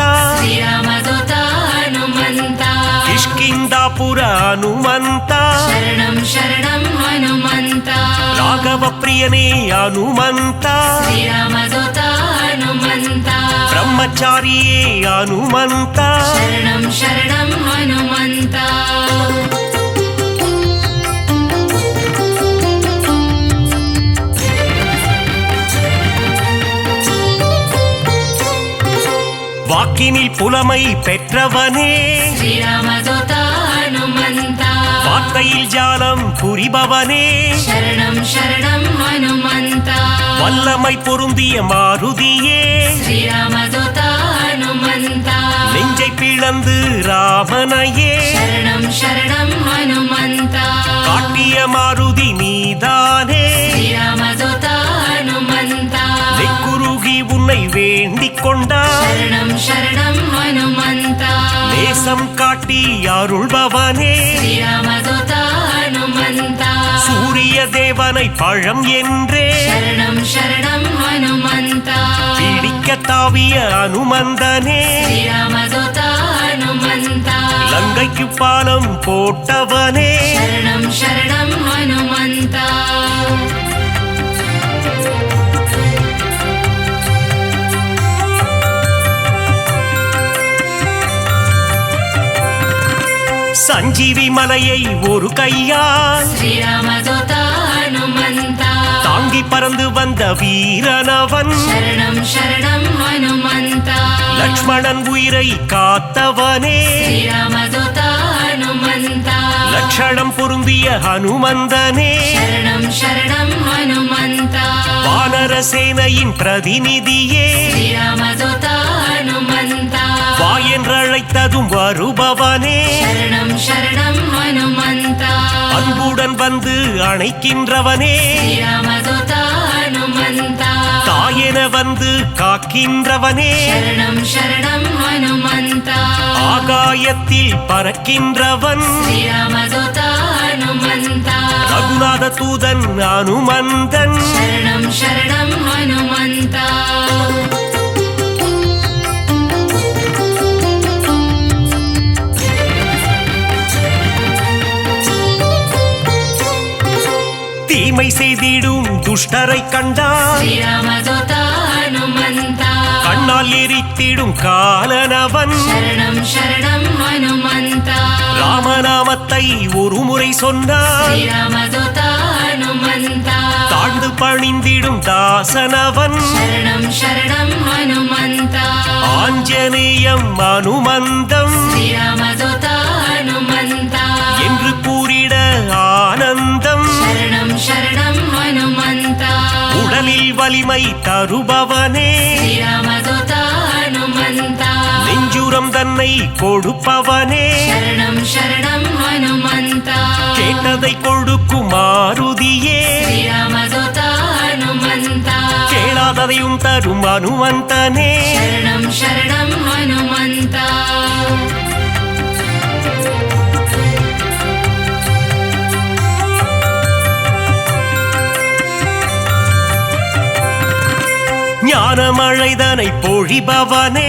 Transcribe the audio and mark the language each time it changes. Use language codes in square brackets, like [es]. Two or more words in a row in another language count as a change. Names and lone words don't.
[kn] ಶ್ರೀರಾಮದೂತ ಹನುಮಂತ ಕಿಷ್ಕಿಂದಾಪುರ ಹನುಮಂತ ಶರಣಂ ಶರಣಂ ಹನುಮಂತ ರಾಘವ ಪ್ರಿಯನೇ ಹನುಮಂತ ಶ್ರೀರಾಮದೂತ ಹನುಮಂತ ಬ್ರಹ್ಮಚಾರಿಯೇ ಹನುಮಂತ ಶರಣಂ ಶರಣಂ ಹನುಮಂತ [ta] வாக்கினில் புலமை பெற்றவனே [kn] ಶ್ರೀರಾಮದೂತ ಹನುಮಂತ [ta] வார்த்தையில் ஜாலம் புரிபவனே [kn] ಶರಣಂ ಶರಣಂ ಹನುಮಂತ [ta] வல்லமை பொருந்திய மாருதியே [kn] ಶ್ರೀರಾಮದೂತ ಹನುಮಂತ [ta] நெஞ்சை பிளந்து ராமனையே [kn] ಶರಣಂ ಶರಣಂ ಹನುಮಂತ [ta] காட்டிய மாருதி நீதானே [kn] ಶ್ರೀರಾಮದೂತ ಹನುಮಂತ [ta] நெக்குருகி உன்னை வேண்டிக் கொண்டார் [kn] ಶರಣಂ ಶರಣಂ ಹನುಮಂತ [ta] நேசம் காட்டி அருள்பவனே [kn] ಶ್ರೀರಾಮದೂತ ಹನುಮಂತ [ta] சூரிய தேவனை பழம் என்றே [kn] ಶರಣಂ ಶರಣಂ ಹನುಮಂತ [ta] பிடிக்க தாவிய அனுமந்தனே [kn] ಶ್ರೀರಾಮದೂತ ಹನುಮಂತ [ta] லங்கைக்கு பாலம் போட்டவனே [kn] ಶರಣಂ ಶರಣಂ ಹನುಮಂತ [ta] சஞ்சீவி மலையை ஒரு கையால் [kn] ಶ್ರೀರಾಮದೂತ ಹನುಮಂತ [ta] தாங்கி பறந்து வந்த வீரனவன் [kn] ಶರಣಂ ಶರಣಂ ಹನುಮಂತ [ta] லக்ஷ்மணன் உயிரை காத்தவனே [kn] ಶ್ರೀರಾಮದೂತ ಹನುಮಂತ [ta] லட்சணம் பொருந்திய ஹனுமந்தனே [kn] ಶರಣಂ ಶರಣಂ ಹನುಮಂತ [ta] வானர சேனையின் பிரதிநிதியே [kn] ಶ್ರೀರಾಮದೂತ ಹನುಮಂತ [ta] வா என்றழைத்ததும் வருபவனே [kn] ಶರಣಂ ಶರಣಂ ಹನುಮಂತ [ta] அன்புடன் வந்து அணைக்கின்றவனே [kn] ಶ್ರೀರಾಮದೂತ ಹನುಮಂತ [ta] தாயென வந்து காக்கின்றவனே [kn] ಶರಣಂ ಶರಣಂ ಹನುಮಂತ [ta] ஆகாயத்தில் பறக்கின்றவன் [kn] ಶ್ರೀರಾಮದೂತ ಹನುಮಂತ [ta] ரகுநாத தூதன் அனுமந்தன் [kn] ಶರಣಂ ಶರಣಂ ಹನುಮಂತ [ta] தீமை செய்திடும் துஷ்டரை கண்டால் [kn] ಶ್ರೀರಾಮದೂತ ಹನುಮಂತ [ta] கண்ணால் எரித்திடும் காலனவன் [kn] ಶರಣಂ ಶರಣಂ ಹನುಮಂತ [ta] ராமநாமத்தை ஒரு முறை சொன்னால் [kn] ಶ್ರೀರಾಮದೂತ ಹನುಮಂತ [ta] தாழ்ந்து பணிந்திடும் தாசனவன் [kn] ಶರಣಂ ಶರಣಂ ಹನುಮಂತ [ta] ஆஞ்சநேயம் அனுமந்தம் [kn] ಶ್ರೀರಾಮದೂತ ಹನುಮಂತ [ta] என்று கூறிட ஆனந்தம் [kn] ಶರಣಂ ಶರಣಂ ಹನುಮಂತ [ta] உடலில் வலிமை தருபவனே [kn] ಶ್ರೀರಾಮದೂತ ಹನುಮಂತ [ta] நெஞ்சுரம் தன்னை கொடுப்பவனே [kn] ಶರಣಂ ಶರಣಂ ಹನುಮಂತ [ta] கேட்டதை கொடுக்கும் மாருதியே [kn] ಶ್ರೀರಾಮದೂತ ಹನುಮಂತ [ta] கேளாததையும் தரும் அனுமந்தனே [kn] ಶರಣಂ ಶರಣಂ ಹನುಮಂತ [ta] ஞானமழைதனை பொழிபவனே